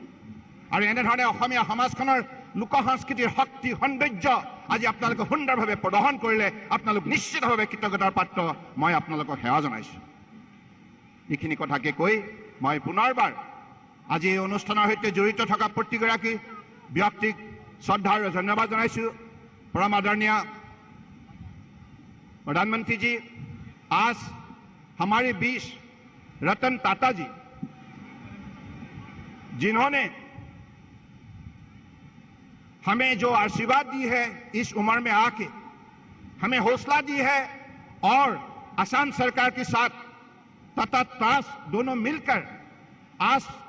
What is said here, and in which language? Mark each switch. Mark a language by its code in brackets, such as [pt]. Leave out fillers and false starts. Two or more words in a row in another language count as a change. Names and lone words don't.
[as] আৰু এনেধৰণে অসমীয়া সমাজখনৰ লোক সংস্কৃতিৰ শক্তি, সৌন্দৰ্য আজি আপোনালোকে সুন্দৰভাৱে প্ৰদৰ্শন কৰিলে আপোনালোক নিশ্চিতভাৱে কৃতজ্ঞতাৰ পাত্ৰ। মই আপোনালোকক সেৱা জনাইছোঁ। এইখিনি কথাকে কৈ মই পুনৰবাৰ আজি এই অনুষ্ঠানৰ সৈতে জড়িত থকা প্ৰতিগৰাকী ব্যক্তিক শ্ৰদ্ধা আৰু ধন্যবাদ জনাইছোঁ। [hi] परम आदरणीय प्रधानमंत्री जी, आज हमारे बीच रतन टाटा जी, जिन्होंने हमें जो आशीर्वाद दी है इस उम्र में आके, हमें हौसला दी है और असम सरकार के साथ तथा त्रास दोनों मिलकर आज